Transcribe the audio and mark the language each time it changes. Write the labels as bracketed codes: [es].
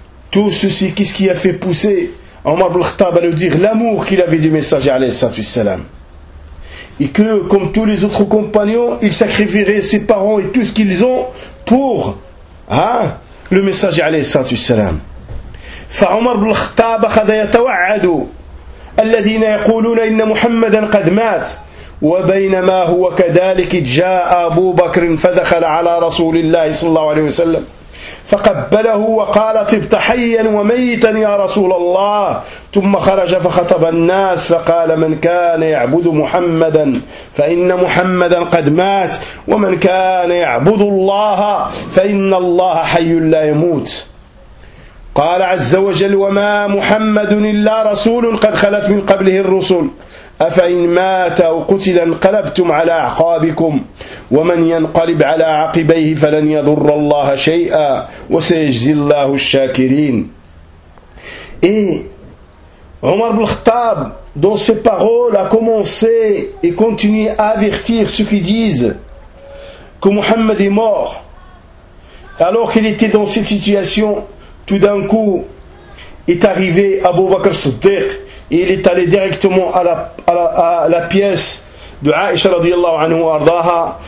[fr] Tout ceci, qu'est-ce qui a fait pousser Omar ibn al-Khattab à le dire, l'amour qu'il avait du messager, alayhi salatu wassalam. Et que, comme tous les autres compagnons, il sacrifierait ses parents et tout ce qu'ils ont pour le messager, alayhi salatu wassalam. [ar] فعمر بن الخطاب أخذ يتوعد الذين يقولون إن محمدا قد مات وبينما هو كذلك جاء أبو بكر فدخل على رسول الله صلى الله عليه وسلم فقبله وقال طبت حيا وميتا يا رسول الله ثم خرج فخطب الناس فقال من كان يعبد محمدا فإن محمدا قد مات ومن كان يعبد الله فإن الله حي لا يموت قال عز وجل وما محمد إلا رسول قد خلت من قبله الرسل أفإن مات أو قتل انقلبتم على أعقابكم ومن ينقلب على عقبيه فلن يضر الله شيئا وسيجزي الله الشاكرين. [fr] Et Omar ibn al-Khattab, dans ses paroles, a commencé et continué à avertir ceux qui disent que Muhammad est mort. Alors qu'il était dans cette situation, tout d'un coup est arrivé Abu Bakr Siddiq et il est allé directement à la pièce de Aisha radiallahu anhu ardaha.